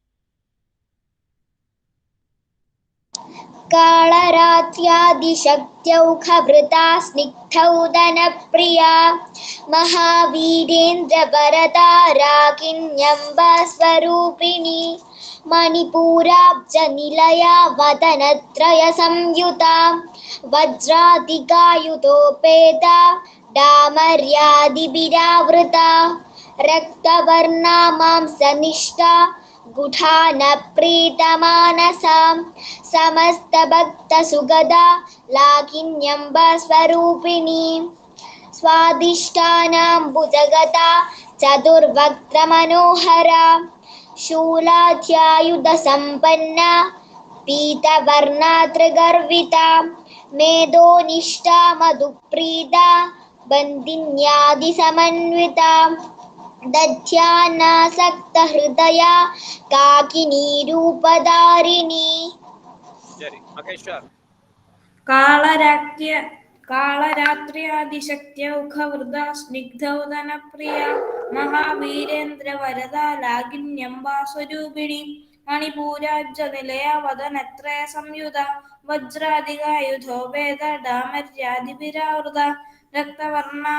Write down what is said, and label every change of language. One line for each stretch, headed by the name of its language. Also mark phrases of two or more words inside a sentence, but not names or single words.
Sanskrit: കാളരാത്യാദിശക്ത്യൗഘവൃതാ സ്നിഗ്ധൗദനപ്രിയാ മഹാവീരേന്ദ്ര വരദാ രാഗിണ്യംബാസ്വരൂപിണി മണിപൂരാബ്ജനിലയാ വദനത്രയ സംയുതാ വജ്രാദികായുധോപേതാ ഡാമര്യാദിഭിരാവൃതാ രക്തവർണാമാംസനിഷ്ഠാ गुढानप्रीतमानसा समस्तभक्तसुगदा लाकिन्यम्बस्वरूपिणी स्वादिष्टानाम्बुजगदा चतुर्वक्त्रमनोहरा शूलाध्यायुधसम्पन्ना पीतवर्णा त्रिगर्विता मेधोनिष्ठा मधुप्रीता बन्दिन्यादिसमन्विता दध्यानासक्तहृदया काकिनी रूपधारिणी.
Malayalam: ശരി മഹേശ്വർ.
Sanskrit: कालरात्र्यादिशक्त्यौघवृदा स्निग्धौदनप्रिया महावीरेन्द्रवरदा लागिन्यम्बास्वरूपिणी मणिपूराब्जनिलया वदनत्रयसंयुधा वज्रादिगायुधोपेदा डामर्यादिभिरावृता रक्तवर्णा